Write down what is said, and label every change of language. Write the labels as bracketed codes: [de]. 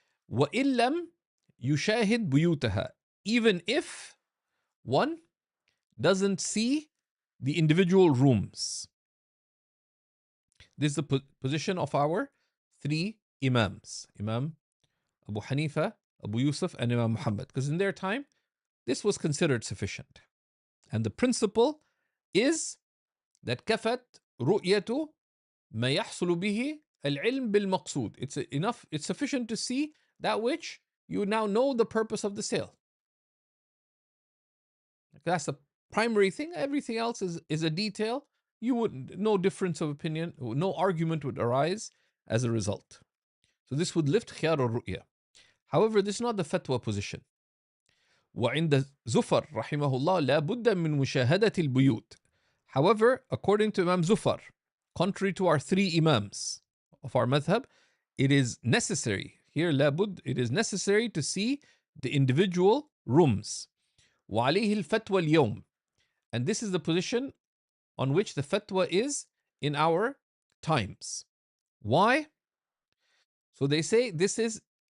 [ar] وإن لم يشاهد بيوتها, [en] even if one doesn't see the individual rooms. This is the position of our three imams, Imam Abu Hanifa, Abu Yusuf, and Imam Muhammad, because in their time, this was considered sufficient. And the principle is that [ar] كفت رؤية ما يحصل به العلم بالمقصود. [en] It's enough, it's sufficient to see that which you now know the purpose of the sale. That's the primary thing. Everything else is a detail. No difference of opinion, no argument would arise as a result. So this would lift خيار الرؤية. However, this is not the fatwa position. [ar] وعند زفر رحمه الله لا بد من مشاهدة البيوت. [en] However, according to Imam Zufar, contrary to our three imams of our madhab, it is necessary, here لابد, it is necessary to see the individual rooms. [ar] وعليه الفتوى اليوم. [en] And this is the position on which the fatwa is in our times. Why? So they say this is